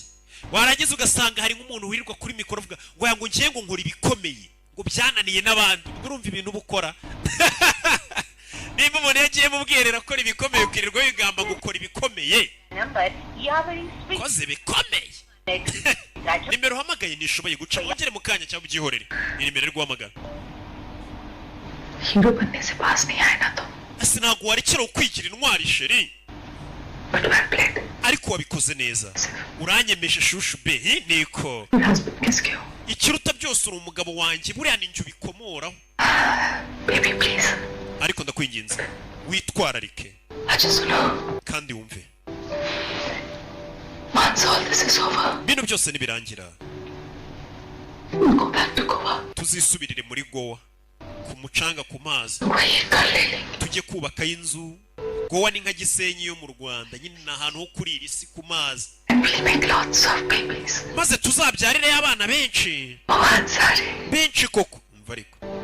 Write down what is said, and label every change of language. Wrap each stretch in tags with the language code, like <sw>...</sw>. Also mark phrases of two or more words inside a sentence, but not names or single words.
<rw>Waragize ugasanga hari nk'umuntu wirirwa kuri mikoro avuga ngo yango ngiye ngo nkora ibikomeye ngo byananiye n'abandi. Urumva ibintu bukora. Nimba umuntu yagiye mu bwiherero akora ibikomeye ukirirwa yigamba gukora ibikomeye. Koze bikomeye. Nimero hamagaye nishoboye guca ugere mu kanya cyangwa ugihorere. Ni nimero rwamagana.</rw> <hi>हीरो बनने से पास नहीं आया ना तो.</hi> <rw>Sinago warekera ukwigira intwari sheri. Ariko wabikoze neza. Uranyemeje shushu be niko. Ikiruta byose uri umugabo wanjye buriya ninjye ubikomoraho.</rw> <en>Baby please.</en> <rw>Ariko ndakwinginze witwararike. Kandi wumve.</rw> <en>Once all this is over.</en> <rw>Bino byose nibirangira.</rw> <en>Go back to Goa.</en> <rw>Tuzisubirire muri Goa. Ku mucanga ku mazi. Tujye kubaka inzu. Goa ni nka Gisenyi yo mu Rwanda. Nyine na ahantu ho kurira isi ku mazi. Maze tuzabyarire abana benshi. Benshi koko. Umva ariko.</rw>